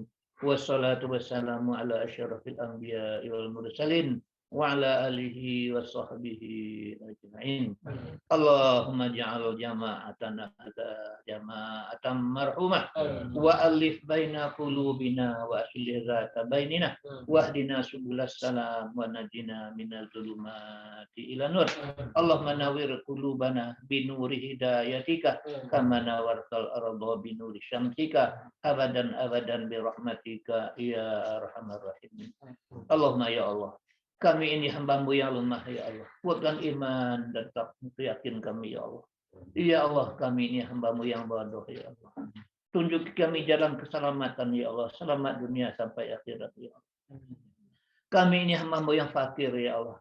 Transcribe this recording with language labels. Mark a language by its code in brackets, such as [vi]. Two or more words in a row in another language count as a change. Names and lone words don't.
[ar] والصلاة والسلام على أشرف الأنبياء والمرسلين وعلى آله وصحبه أجمعين. اللهم اجعل جماعتنا هذه جماعة مرحومة وألف بين قلوبنا وأصلح ذات بيننا واهدنا سبل السلام ونجنا من الظلمات إلى النور. اللهم نور قلوبنا بنور هدايتك كما نورت الأرض بنور شمسك أبدا برحمتك يا أرحم الراحمين. اللهم يا الله, [id] kami ini hamba-Mu yang lemah [ar] يا الله. [id] Kuatkan iman dan yakin kami [ar] يا الله. يا الله, [id] kami ini hamba-Mu yang bodoh [ar] يا الله. [id] Tunjuk kami jalan keselamatan [ar] يا الله. [id] Selamat dunia sampai akhirat [ar] يا الله. [id] Kami ini hamba-Mu yang fakir [ar] يا الله.